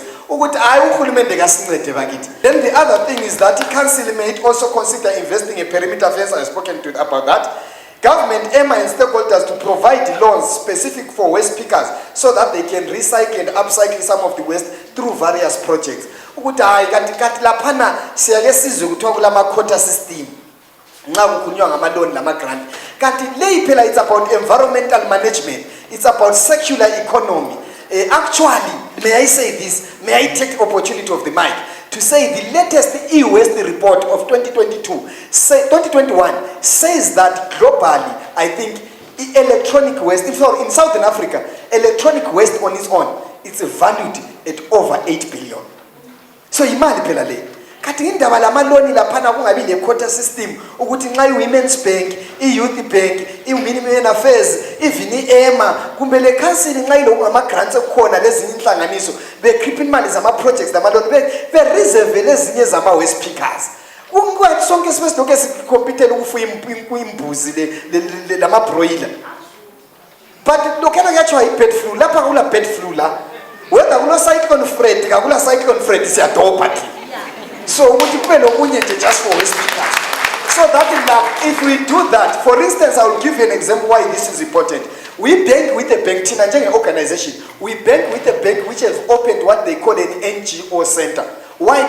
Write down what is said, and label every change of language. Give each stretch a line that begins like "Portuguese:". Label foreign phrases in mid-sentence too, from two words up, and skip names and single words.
English: Then the other thing is that the council may also consider investing in perimeter fence. I have spoken to about that. Government, EMA and stakeholders to provide loans specific for waste pickers so that they can recycle and upcycle some of the waste through various projects.
North Ndebele: Ukuthi hayi kanti laphana siyake sizwe kuthiwa kulama
English: quota system
North Ndebele: nxa kukhulunywa ngama loan lama grant kanti leyi phela
English: it's about environmental management, it's about circular economy. Actually, may I say this, may I take the opportunity of the mic to say the latest e-waste report of 2021 says that globally, I think electronic waste, in Southern Africa, electronic waste on its own, it's valued at over 8 billion.
North Ndebele: So imali phela le. Kati indaba lamaloni laphana kungabi le
English: quota system
North Ndebele: ukuthi nxa i-Women's Bank, i-Youth Bank, i-Women Affairs, even i-EMA kumbe le council nxa ilokhu ngama-grantsekukhona lezinye inhlanganiso bekhipha imali zama-projects zamaloni be-reserve lezinye zama-waste pickers. Kungathi sonke sibesilokhu sikhompithela ukufuya imbuzi lama-broiler. But lokhana kuyathiwa i-
English: bird flu,
North Ndebele: lapha kula
English: bird flu
North Ndebele: la, whether kulo cyclone Fred kakula cyclone Fred siyadopha thina.
English: So just for waste pickers. So that if we do that, for instance, I will give you an example why this is important. We bank with a bank, Tina organization. We bank with a bank which has opened what they call an NGO center. Why?